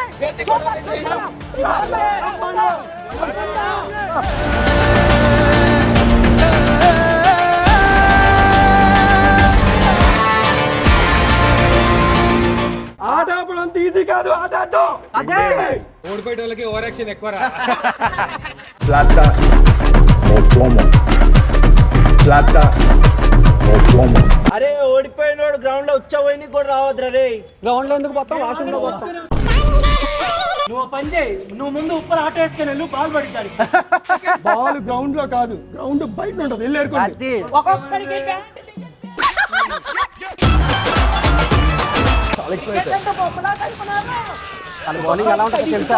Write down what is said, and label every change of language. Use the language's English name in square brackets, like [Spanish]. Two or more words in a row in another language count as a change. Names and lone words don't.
[Telugu] ఆట అప్పుడు అంత ఈజీ కాదు. ఆట ఓడిపోయే వాళ్ళకి ఓవర్ యాక్షన్ ఎక్కువ. [Spanish] Plata o plomo. Plata o plomo. [Telugu] అరే ఓడిపోయినోడు గ్రౌండ్ లో ఉచ్చపోయి కూడా రావద్దురా రే. గ్రౌండ్ లో ఎందుకు పోతాం, వాష్రూమ్ లో పోతాం. నువ్వు పని చేయి, నువ్వు ముందు ఉప్పర్ ఆట వేసుకుని వెళ్ళు, బాల్ పడిద్దాడు. బాల్ గ్రౌండ్ లో కాదు, గ్రౌండ్ బయట ఉంటది. వెళ్ళేరుకోండి. ఒక్కొక్కడికి బౌలింగ్ ఎలా ఉంటుందో తెలుసా?